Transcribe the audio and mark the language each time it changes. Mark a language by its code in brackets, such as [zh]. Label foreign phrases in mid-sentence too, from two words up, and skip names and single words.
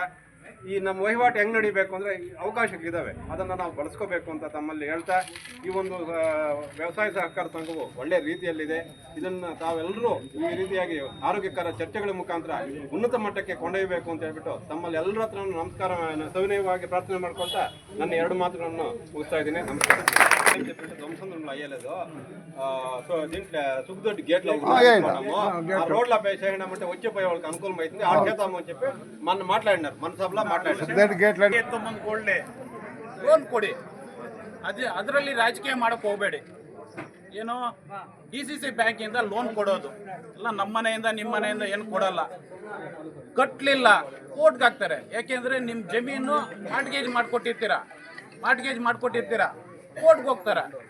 [kn] ಈ ನಮ್ಮ ವಹಿವಾಟು ಹೆಂಗೆ ನಡಿಬೇಕು ಅಂದರೆ ಅವಕಾಶಗಳಿದ್ದಾವೆ, ಅದನ್ನು ನಾವು ಬಳಸ್ಕೋಬೇಕು ಅಂತ ತಮ್ಮಲ್ಲಿ ಹೇಳ್ತಾ, ಈ ಒಂದು ವ್ಯವಸಾಯ ಸಹಕಾರ ಸಂಘವು ಒಳ್ಳೆಯ ರೀತಿಯಲ್ಲಿದೆ. ಇದನ್ನು ತಾವೆಲ್ಲರೂ ಈ ರೀತಿಯಾಗಿ ಆರೋಗ್ಯಕರ ಚರ್ಚೆಗಳ ಮುಖಾಂತರ ಉನ್ನತ ಮಟ್ಟಕ್ಕೆ ಕೊಂಡೊಯ್ಯಬೇಕು ಅಂತ ಹೇಳ್ಬಿಟ್ಟು ತಮ್ಮಲ್ಲಿ ಎಲ್ಲರ ಹತ್ರ ನಮಸ್ಕಾರ ಸವಿನಯವಾಗಿ ಪ್ರಾರ್ಥನೆ ಮಾಡ್ಕೊಳ್ತಾ ನನ್ನ 2 ಮಾತುಗಳನ್ನು ಮುಗಿಸ್ತಾ ఇದ್ದೀನಿ. [te] నమస్కారం. ధ్వంసంలో అయ్యలేదు సో దీంట్లో సుఖదొడ్డి గేట్లో రోడ్ల పై చేయడమంటే వచ్చిపోయే వాళ్ళకి అనుకూలం అవుతుంది, ఆ చేద్దామని చెప్పి మన మాట్లాడినారు, మన సభలో ಮಾತಾಡಿದ್ರು. [kn] ಲೋನ್ ಕೊಡಿ, ಅದರಲ್ಲಿ ರಾಜಕೀಯ ಮಾಡಕ್ಕೆ ಹೋಗಬೇಡಿ. ಏನೋ DCC ಬ್ಯಾಂಕಿಂದ ಲೋನ್ ಕೊಡೋದು ಎಲ್ಲ ನಮ್ಮ ಮನೆಯಿಂದ ನಿಮ್ಮ ಮನೆಯಿಂದ ಏನು ಕೊಡಲ್ಲ. ಕಟ್ಟಲಿಲ್ಲ ಕೋರ್ಟ್ಗೆ ಹಾಕ್ತಾರೆ. ಯಾಕೆಂದರೆ ನಿಮ್ಮ ಜಮೀನು ಮಾರ್ಟ್ಗೇಜ್ ಮಾಡಿಕೊಟ್ಟಿರ್ತೀರ, ಕೋರ್ಟ್ಗೆ ಹೋಗ್ತಾರೆ.